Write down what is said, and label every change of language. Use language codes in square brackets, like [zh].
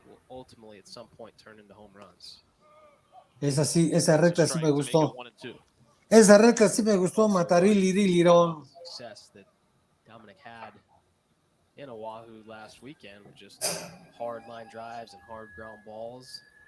[en] Ultimately at some point turn into home runs. [es] Esa recta sí me gustó. Esa recta sí me gustó, Matarili-Lirón. [en] That Dominic had in Oahu last weekend with just hard line drives and hard ground balls.